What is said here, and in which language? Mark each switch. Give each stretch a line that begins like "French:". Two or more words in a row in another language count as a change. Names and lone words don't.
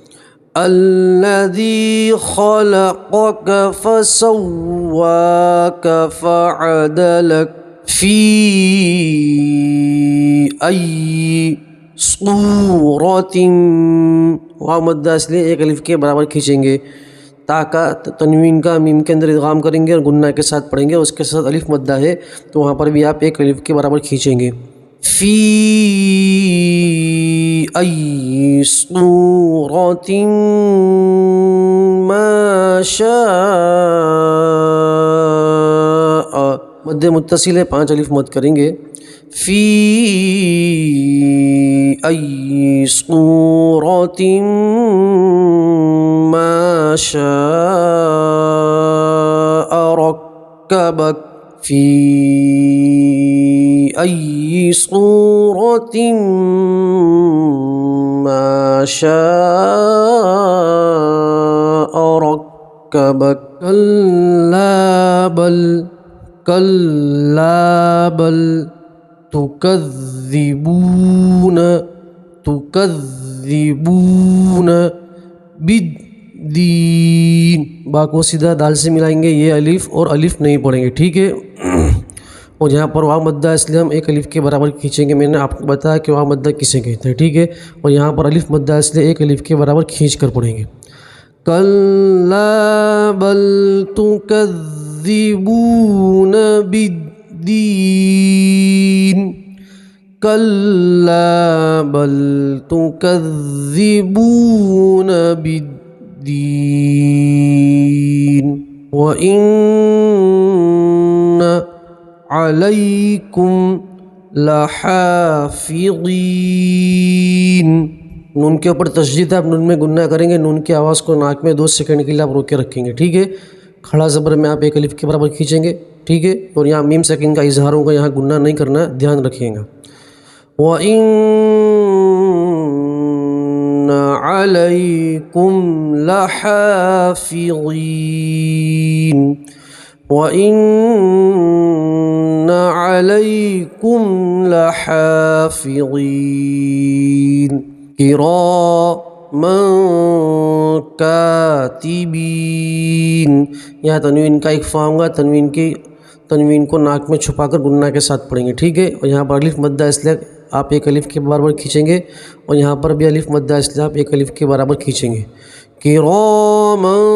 Arabic: الذی خلقک فسواک فعدلک فی ای صورت،
Urdu: واو مدہ اصلی ایک الف کے برابر کھینچیں گے، تا کا تنوین کا میم کے اندر ادغام کریں گے اور گنہ کے ساتھ پڑھیں گے، اس کے ساتھ الف مدہ ہے تو وہاں پر بھی آپ ایک الف کے برابر کھینچیں گے،
Arabic: فی ای صورت ما شاء،
Urdu: مد متصل ہے 5 الف مد کریں گے،
Arabic: فی ای صورت ما شاء رکبک، فی ای صورت ما شاء رکبک، کلا بل تکذبون
Urdu: بالدین، با کو سیدھا دال سے ملائیں گے، یہ الف اور الف نہیں پڑھیں گے، ٹھیک ہے، اور یہاں پر واو مدہ اصلی ہم ایک الف کے برابر کھینچیں گے، میں نے آپ کو بتایا کہ واو مدہ کسے کہتے ہیں، ٹھیک ہے، اور یہاں پر الف مدہ اصلی ایک الف کے برابر کھینچ کر پڑھیں گے،
Arabic: کلا بل تکذبون بالدین، کلا بل تکذبون بالدین، وَإِنَّ عَلَيْكُمْ لَحَافِظِينَ،
Urdu: نون کے اوپر تشدید ہے، آپ نون میں گنہ کریں گے، نون کی آواز کو ناک میں 2 سیکنڈ کے لیے آپ روک کے رکھیں گے، ٹھیک ہے، کھڑا زبر میں آپ ایک الف کے برابر کھینچیں گے، ٹھیک ہے، اور یہاں میم سکین کا اظہار ہوگا، یہاں گنہ نہیں کرنا، دھیان رکھیے گا،
Arabic: وَإِنَّ عَلَيْكُمْ لَحَافِظِينَ، وَإِنَّ عَلَيْكُمْ لَحَافِظِينَ كِرَامًا کاتبین،
Urdu: یہاں تنوین کا اخفا ہوگا، تنوین کو ناک میں چھپا کر گنہ کے ساتھ پڑھیں گے، ٹھیک ہے، اور یہاں پر الف مدہ اصلی آپ ایک الف کے برابر کھینچیں گے، اور یہاں پر بھی الف مدہ اصلی آپ ایک الف کے برابر کھینچیں گے، کِرَامًا